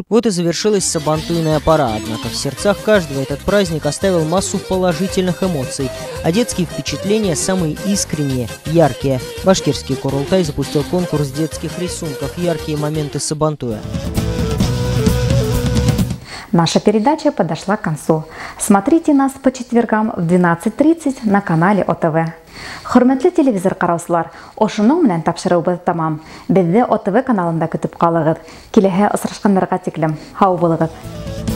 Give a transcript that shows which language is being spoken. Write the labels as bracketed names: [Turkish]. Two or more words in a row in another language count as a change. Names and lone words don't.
[Russian] Вот и завершилась сабантуйная пора. Однако в сердцах каждого этот праздник оставил массу положительных эмоций, а детские впечатления самые искренние, яркие. Башкирский Курултай запустил конкурс детских рисунков «Яркие моменты Сабантуя». Наша передача подошла к концу. Смотрите нас по четвергам в 12:30 на канале ОТВ. [Tatar] Хөрмәтле телевизор караучылар, ошуның менән тапшырыбыз тамам. Безне ОТВ каналында көтеп калыгыз. Киләһе очрашканнарга тиклем. Һау булыгыз.